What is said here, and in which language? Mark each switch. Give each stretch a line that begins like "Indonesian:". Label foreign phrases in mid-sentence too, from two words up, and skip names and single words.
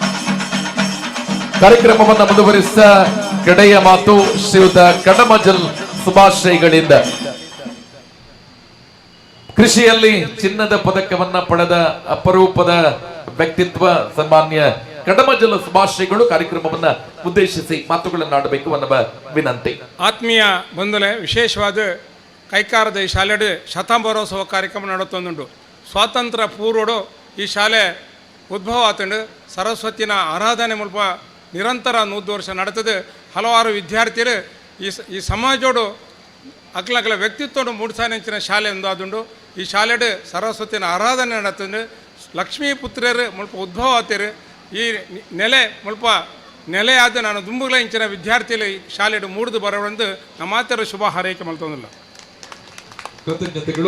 Kannada: ಕಾರ್ಯಕ್ರಮವನ್ನು ಮುಂದುವರಿಸಿದ ಕಡೆಯ ಮಾತು ಶ್ರೀಯುತ ಕಡಮಜಲ್ ಶುಭಾಶಯಗಳಿಂದ. ಕೃಷಿಯಲ್ಲಿ ಚಿನ್ನದ ಪದಕವನ್ನ ಪಡೆದ ಅಪರೂಪದ ವ್ಯಕ್ತಿತ್ವ ಸನ್ಮಾನ್ಯ ಕಡಮಜಲ ಶುಭಾಶಯಗಳು ಕಾರ್ಯಕ್ರಮವನ್ನ ಉದ್ದೇಶಿಸಿ ಮಾತುಗಳನ್ನಾಡಬೇಕು ಅನ್ನುವ ವಿನಂತಿ.
Tulu: ಆತ್ಮೀಯ ಬಂಧುಲೆ, ವಿಶೇಷವಾದ ಕೈಕಾರದ ಈ ಶಾಲೆಡು ಶತಾಂಬರೋತ್ಸವ ಕಾರ್ಯಕ್ರಮ ನಡುತ್ತೊಂದುಂಟು. ಸ್ವಾತಂತ್ರ್ಯ ಪೂರ್ವಡು ಈ ಶಾಲೆ ಉದ್ಭವ ಆತಂಡು ಸರಸ್ವತಿನ ಆರಾಧನೆ ಮೂಲಕ ನಿರಂತರ 100 ವರ್ಷ ನಡೆತದೆ. ಹಲವಾರು ವಿದ್ಯಾರ್ಥಿಗಳು ಈ ಸಮಾಜೋಡು ಅಕ್ಲಗಳ ವ್ಯಕ್ತಿತ್ವ ಮೂಡಿಸಾನೆಂಚಿನ ಶಾಲೆ ಒಂದಾದುಂಡು. ಈ ಶಾಲೆಡು ಸರಸ್ವತಿನ ಆರಾಧನೆ ನಡೆತಂಡು ಲಕ್ಷ್ಮೀ ಪುತ್ರರು ಮುಲ್ಪ ಉದ್ಭವ ಆತರು. ಈ ಮುಲ್ಪ ನೆಲೆಯಾದ ನಾನು ದುಂಬುಗಳ ಇಂಚಿನ ವಿದ್ಯಾರ್ಥಿಗಳು ಈ ಶಾಲೆಡು ಮೂಡಿದು ಬರೋಣಂದು ನಮ್ಮಾತರ ಶುಭ ಹಾರೈಕೆ ಮಾಡ್ತಂದಿಲ್ಲ.
Kannada: ಕೃತಜ್ಞತೆಗಳು.